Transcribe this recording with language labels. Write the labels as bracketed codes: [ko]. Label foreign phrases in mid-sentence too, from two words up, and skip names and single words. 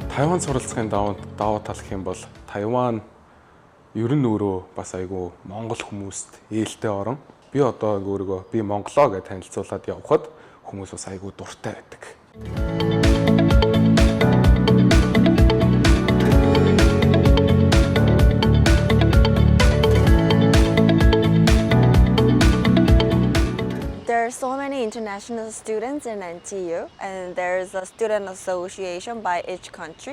[mn] Тайван суралцахын давуу тал гэх юм бол Тайван ер нь өөрөө бас айгүй Монгол хүмүүст ээлтэй орон. Би одоо өөрийгөө би монголоо гэж танилцуулаад явхад хүмүүс бас айгүй дуртай байдаг. [en] There are so many international students in NTU, and there's a student association by each country.